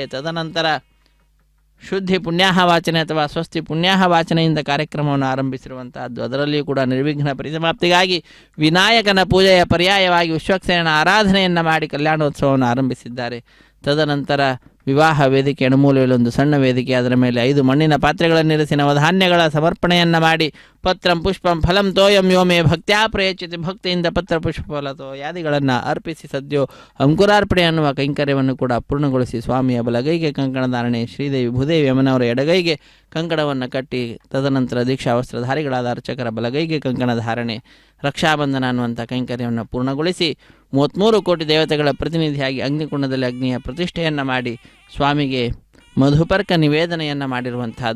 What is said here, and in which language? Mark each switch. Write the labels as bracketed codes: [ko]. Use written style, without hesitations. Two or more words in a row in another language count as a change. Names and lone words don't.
[kn] ತದನಂತರ ಶುದ್ಧಿ ಪುಣ್ಯಾಹ ವಾಚನೆ ಅಥವಾ ಸ್ವಸ್ತಿ ಪುಣ್ಯಾಹ ವಾಚನೆಯಿಂದ ಕಾರ್ಯಕ್ರಮವನ್ನು ಆರಂಭಿಸಿರುವಂತಹದ್ದು. ಅದರಲ್ಲಿಯೂ ಕೂಡ ನಿರ್ವಿಘ್ನ ಪರಿಸಮಾಪ್ತಿಗಾಗಿ ವಿನಾಯಕನ ಪೂಜೆಯ ಪರ್ಯಾಯವಾಗಿ ವಿಶ್ವಕ್ಸೇನನ ಆರಾಧನೆಯನ್ನು ಮಾಡಿ ಕಲ್ಯಾಣೋತ್ಸವವನ್ನು ಆರಂಭಿಸಿದ್ದಾರೆ. ತದನಂತರ ವಿವಾಹ ವೇದಿಕೆ ಅಣುಮೂಲೆಯಲ್ಲೊಂದು ಸಣ್ಣ ವೇದಿಕೆ, ಅದರ ಮೇಲೆ 5 ಮಣ್ಣಿನ ಪಾತ್ರೆಗಳನ್ನಿರಿಸಿ ನವಧಾನ್ಯಗಳ ಸಮರ್ಪಣೆಯನ್ನು ಮಾಡಿ [sa] ಪತ್ರಂ ಪುಷ್ಪಂ ಫಲಂ ತೋಯಂ ಯೋಮೇ ಭಕ್ತ್ಯಾ ಪ್ರಯಚ್ಯತೆ, [kn] ಭಕ್ತಿಯಿಂದ ಪತ್ರ ಪುಷ್ಪ ಫಲ ತೋಯಾದಿಗಳನ್ನು ಅರ್ಪಿಸಿ ಸದ್ಯೋ ಅಂಕುರಾರ್ಪಣೆ ಅನ್ನುವ ಕೈಂಕರ್ಯವನ್ನು ಕೂಡ ಪೂರ್ಣಗೊಳಿಸಿ ಸ್ವಾಮಿಯ ಬಲಗೈಗೆ ಕಂಕಣ ಧಾರಣೆ, ಶ್ರೀದೇವಿ ಭೂದೇವಿ ಅಮ್ಮನವರ ಎಡಗೈಗೆ ಕಂಕಣವನ್ನು ಕಟ್ಟಿ ತದನಂತರ ದೀಕ್ಷಾ ವಸ್ತ್ರಧಾರಿಗಳಾದ ಅರ್ಚಕರ ಬಲಗೈಗೆ ಕಂಕಣ ಧಾರಣೆ, ರಕ್ಷಾಬಂಧನ ಅನ್ನುವಂಥ ಕೈಂಕರ್ಯವನ್ನು ಪೂರ್ಣಗೊಳಿಸಿ 33 ಕೋಟಿ ದೇವತೆಗಳ ಪ್ರತಿನಿಧಿಯಾಗಿ ಅಗ್ನಿಕುಂಡದಲ್ಲಿ ಅಗ್ನಿಯ ಪ್ರತಿಷ್ಠೆಯನ್ನು ಮಾಡಿ ಸ್ವಾಮಿಗೆ ಮಧುಪರ್ಕ ನಿವೇದನೆಯನ್ನು ಮಾಡಿರುವಂತಹದ್ದು.